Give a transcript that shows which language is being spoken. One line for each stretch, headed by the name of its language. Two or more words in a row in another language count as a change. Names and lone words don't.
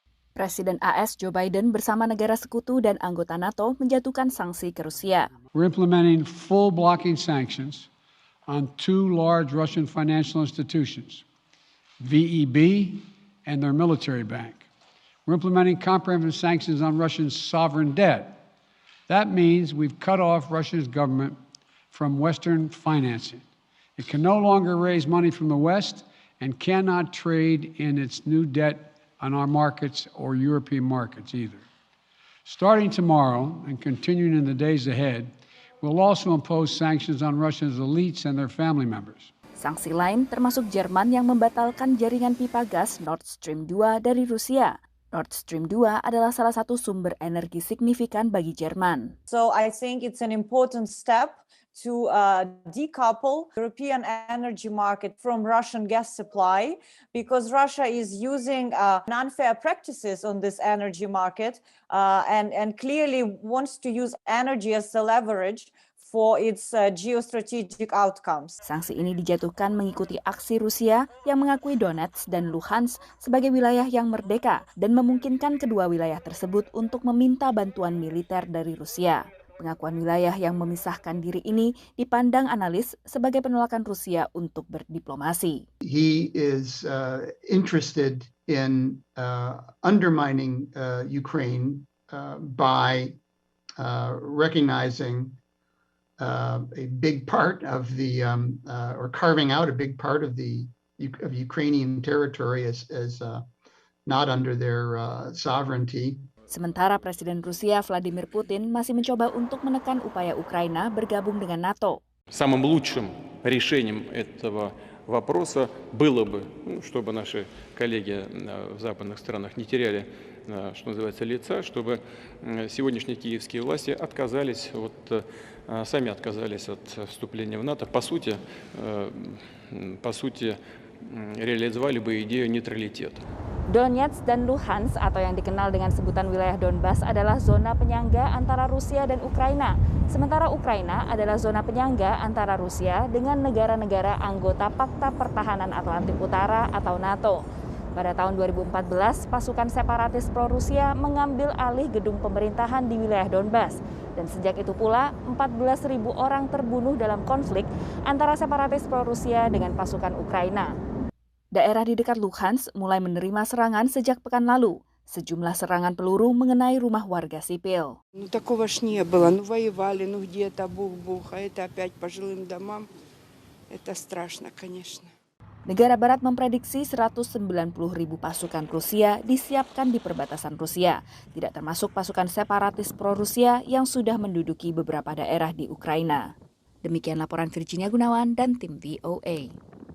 Indonesian: Presiden AS Joe Biden bersama negara sekutu dan anggota NATO menjatuhkan sanksi ke Rusia.
English: We're implementing full blocking sanctions on two large Russian financial institutions, VEB and their military bank. We're implementing comprehensive sanctions on Russia's sovereign debt. That means we've cut off Russia's government from Western financing. It can no longer raise money from the West and cannot trade in its new debt on our markets or European markets either. Starting tomorrow and continuing in the days ahead, we'll also impose sanctions on Russia's elites and their family members.
Indonesian: Sanksi lain termasuk Jerman yang membatalkan jaringan pipa gas Nord Stream 2 dari Rusia. Nord Stream 2 adalah salah satu sumber energi signifikan bagi Jerman.
English: So I think it's an important step to decouple European energy market from Russian gas supply, because Russia is using unfair practices on this energy market and clearly wants to use energy as a leverage for its geostrategic outcomes.
Indonesian: Sanksi ini dijatuhkan mengikuti aksi Rusia yang mengakui Donetsk dan Luhansk sebagai wilayah yang merdeka dan memungkinkan kedua wilayah tersebut untuk meminta bantuan militer dari Rusia. Pengakuan wilayah yang memisahkan diri ini dipandang analis sebagai penolakan Rusia untuk berdiplomasi.
English: He is interested in undermining Ukraine by recognizing a big part of the or carving out a big part of the of Ukrainian territory as not under their sovereignty.
Indonesian: Sementara Presiden Rusia Vladimir Putin masih mencoba untuk menekan upaya Ukraina bergabung dengan NATO.
Russian: Самым лучшим решением этого вопроса было бы, чтобы наши коллеги в западных странах не теряли, что называется, лица, чтобы сегодняшние киевские власти сами отказались от вступления в НАТО. По сути, реализовали бы идею нейтралитета.
Indonesian: Donetsk dan Luhansk atau yang dikenal dengan sebutan wilayah Donbas adalah zona penyangga antara Rusia dan Ukraina. Sementara Ukraina adalah zona penyangga antara Rusia dengan negara-negara anggota Pakta Pertahanan Atlantik Utara atau NATO. Pada tahun 2014, pasukan separatis pro-Rusia mengambil alih gedung pemerintahan di wilayah Donbas. Dan sejak itu pula, 14.000 orang terbunuh dalam konflik antara separatis pro-Rusia dengan pasukan Ukraina. Daerah di dekat Luhansk mulai menerima serangan sejak pekan lalu. Sejumlah serangan peluru mengenai rumah warga sipil.
Russian: Такого ж не было. Воевали, где-то бух-бух, а это опять по жилым домам. Это страшно, конечно.
Indonesian: Negara Barat memprediksi 190.000 pasukan Rusia disiapkan di perbatasan Rusia, tidak termasuk pasukan separatis pro-Rusia yang sudah menduduki beberapa daerah di Ukraina. Demikian laporan Virginia Gunawan dan tim VOA.